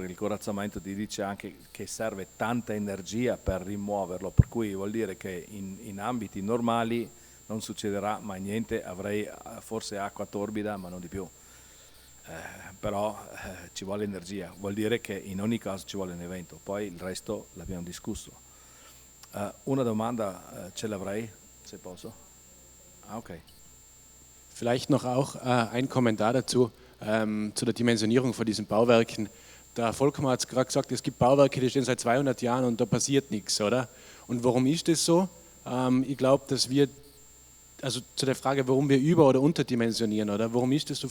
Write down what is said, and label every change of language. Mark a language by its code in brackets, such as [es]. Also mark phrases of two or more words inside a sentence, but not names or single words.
[it] il corazzamento ti dice anche che serve tanta energia per rimuoverlo, per cui vuol dire che in ambiti normali non succederà mai niente, avrei forse acqua torbida ma non di più, però ci vuole energia, vuol dire che in ogni caso ci vuole un evento, poi il resto l'abbiamo discusso. Una domanda ce l'avrei, se posso? Ok. [de] Vielleicht noch auch ein Kommentar dazu, zu der Dimensionierung von diesen Bauwerken. Der Volkmar hat es gerade gesagt, es gibt Bauwerke, die stehen seit 200 Jahren und da passiert nichts, oder? Und warum ist das so? Ich glaube, dass wir, also zu der Frage, warum wir über- oder unterdimensionieren, oder warum ist das so?